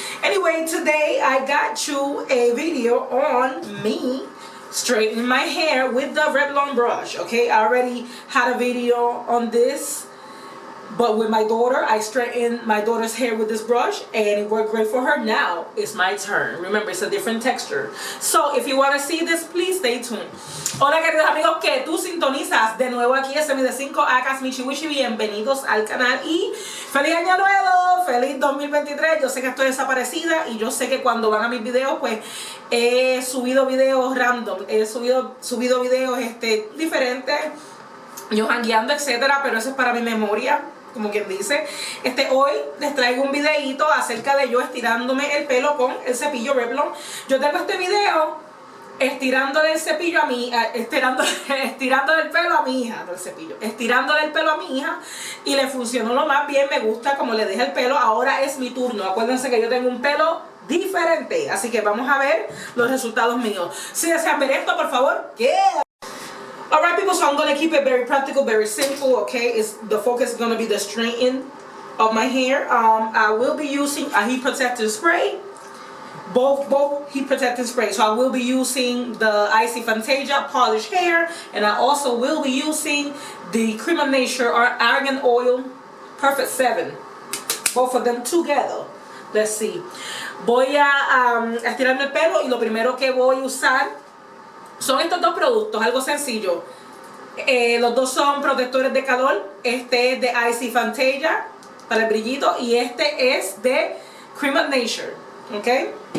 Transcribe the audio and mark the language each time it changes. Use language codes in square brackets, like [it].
[en] Anyway, today I got you a video on me straightening my hair with the Revlon brush, okay? I already had a video on this, but with my daughter, I straightened my daughter's hair with this brush, and it worked great for her. Now it's my turn. Remember, it's a different texture. So if you want to see this, please stay tuned. [es] Hola queridos amigos que tú sintonizas de nuevo aquí es de 5 acas Michi Wichi, bienvenidos al canal y feliz año nuevo, feliz 2023. Yo sé que estoy desaparecida y yo sé que cuando van a mis videos pues he subido videos random, he subido videos diferentes, yo jangueando, etcétera, pero eso es para mi memoria, como quien dice. Hoy les traigo un videito acerca de yo estirándome el pelo con el cepillo Revlon. Yo tengo este video estirándole el cepillo a mi estirándole el pelo a mi hija, no el cepillo, estirándole el pelo a mi hija, y le funcionó lo más bien. Me gusta como le dejé el pelo. Ahora es mi turno. Acuérdense que yo tengo un pelo diferente, así que vamos a ver los resultados míos. Si desean ver esto, por favor, yeah. [en] Alright people, so I'm going to keep it very practical, very simple, okay? The focus is going to be the straightening of my hair. I will be using a heat protectant spray, both heat protectant spray. So I will be using the Icy Fantasia polished hair, and I also will be using the Cream of Nature or Argan Oil Perfect 7, both of them together. Let's see. [es] Voy a estirarme el pelo, y lo primero que voy a usar son estos dos productos, algo sencillo. Los dos son protectores de calor. Este es de Icy Fantasia para el brillito, y este es de Cream of Nature, ¿ok?